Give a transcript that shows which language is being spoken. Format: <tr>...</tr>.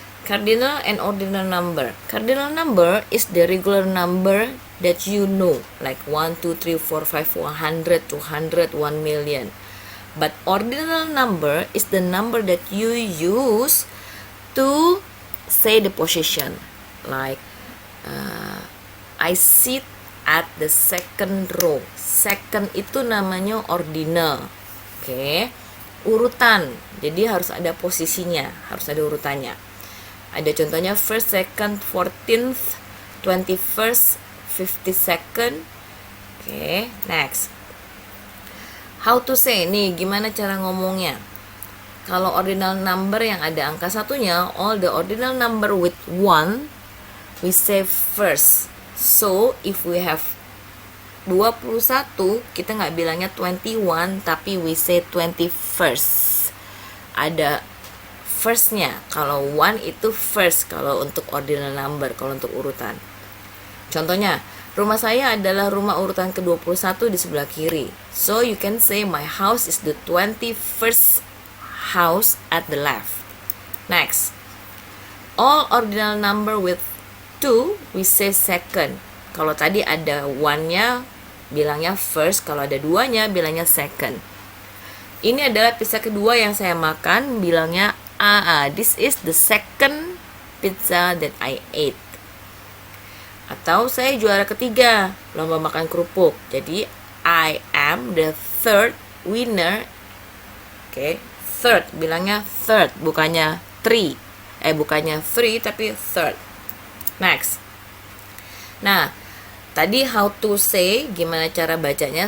<en>Cardinal and ordinal number. Cardinal number is the regular number that you know, like 1, 2, 3, 4, 5, 100, 200, 1 million. But ordinal number is the number that you use to say the position. Like I sit at the second row.</en> <id>Second itu namanya ordinal. Oke. Urutan. Jadi harus ada posisinya, harus ada urutannya. Ada contohnya first, second, 14th, 21st, 52nd.</id> <en>Oke, next. How to say,</en> <id>nih gimana cara ngomongnya. Kalau ordinal number yang ada angka satunya,</id> <en>all the ordinal number with 1 we say first. So if we have 21,</en> <id>kita nggak bilangnya 21, tapi</id> <en>we say 21st.</en> <id>Ada firstnya. Kalau 1 itu first kalau untuk ordinal number, kalau untuk urutan. Contohnya, rumah saya adalah rumah urutan ke-21 di sebelah kiri.</id> <en>So you can say my house is the 21st house at the left. Next. All ordinal number with 2 we say second.</en> <id>Kalau tadi ada 1-nya bilangnya first, kalau ada 2-nya bilangnya second. Ini adalah pizza kedua yang saya makan, bilangnya</id> <en>this is the second pizza that I ate.</en> <id>Atau saya juara ketiga lomba makan kerupuk.</id> <en>Jadi I am the third winner.</en> <id>Oke, third bilangnya third, bukannya three. Bukannya three tapi third. Next. Nah, tadi</id> <en>how to say,</en> <id>gimana cara bacanya.</id>